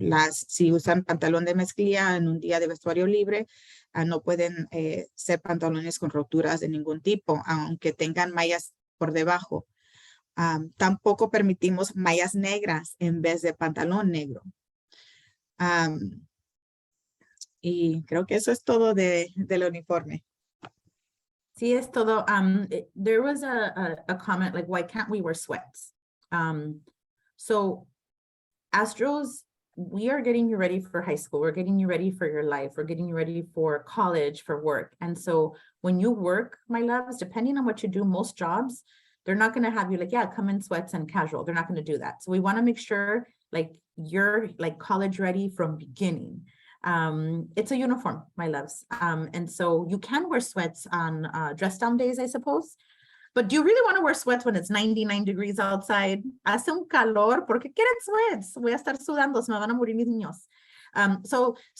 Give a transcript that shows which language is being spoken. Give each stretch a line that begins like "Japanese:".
Spanish: Si usan pantalón de mezclilla en un día de vestuario libre, no pueden ser pantalones con roturas de ningún tipo, aunque tengan mallas por debajo. Tampoco permitimos mallas negras en vez de pantalón negro. Y creo que eso es todo del uniforme. Sí, es todo.
English: There was a comment like, why can't we wear sweats? So Astros, we are getting you ready for high school. We're getting you ready for your life. We're getting you ready for college, for work. And so when you work, my loves, depending on what you do, most jobs, they're not going to have you like, yeah, come in sweats and casual. They're not going to do that. So we want to make sure like you're like college ready from beginning. It's a uniform, my loves. And so you can wear sweats on dress down days, I suppose. But do you really want to wear sweats when it's 99 degrees outside?
Spanish: Hace un calor, ¿por qué quieren sweats? Voy a estar sudando, se me van a morir mis niños.